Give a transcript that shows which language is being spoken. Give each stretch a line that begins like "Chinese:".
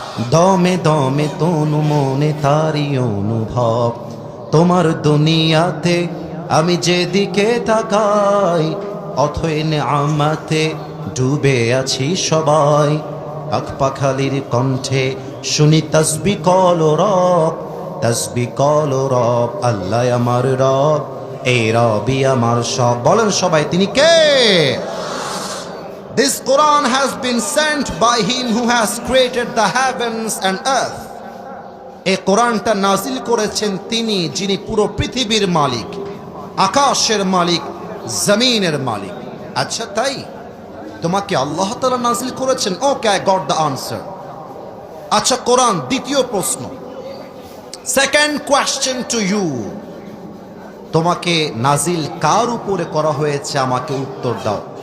Bangla: দমে দমে তনু মনে তারি অনুভব, তোমার দুনিয়াতে আমি যেদিকে তাকাই, অথই নেয়ামতে ডুবে আছি সবাই, পাখ পাখালির কণ্ঠে শুনি তসবি কল রব, তসবি কল রব, আল্লাহ আমার রব, এই রবি আমার সব। বলেন সবাই তিনি কে?
English: This Quran has been sent by him who has created the heavens and earth.
Bangla: এই কোরআনটা নাজিল করেছেন তিনি, যিনি পুরো পৃথিবীর মালিক, আকাশের মালিক, জমিনের মালিক। আচ্ছা তাই তোমাকে আল্লাহ তাআলা নাজিল করেছেন?
English: Okay, I got the answer.
Bangla: আচ্ছা কোরআন, দ্বিতীয় প্রশ্ন,
English: second question to you,
Bangla: তোমাকে নাজিল কার উপরে করা হয়েছে আমাকে উত্তর দাও।